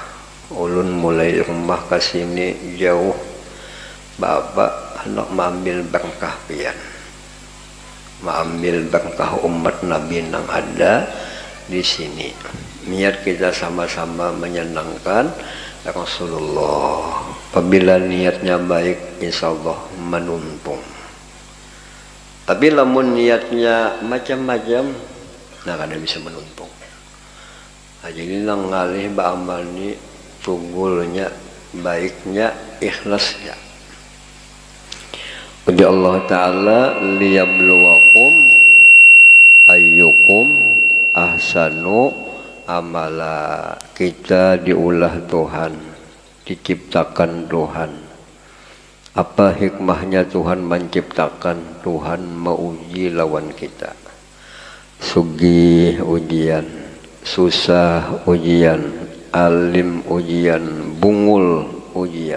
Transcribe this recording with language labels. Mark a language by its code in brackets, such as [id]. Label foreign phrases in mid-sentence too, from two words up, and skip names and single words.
[bjn] Ulun mulai rumah ke sini jauh, bapak hendak mengambil berkah pian, mengambil berkah umat Nabi yang ada di sini. [id] Niat kita sama-sama menyenangkan Rasulullah. Apabila niatnya baik, [ar] إن شاء الله [id] menuntung. [bjn] Tapi lamun niatnya macam-macam, nah kada bisa menuntung. Nah, jadi nang ngalih ba'amal ni tunggulnya, baiknya, ikhlasnya. [ar] Jadi Allah Ta'ala ليبلوكم أيكم أحسن عملا. [id] Kita diulah Tuhan, diciptakan Tuhan. Apa hikmahnya Tuhan menciptakan? [bjn] Tuhan menguji lawan kita. Sugih ujian, susah ujian, alim ujian, bungul ujian.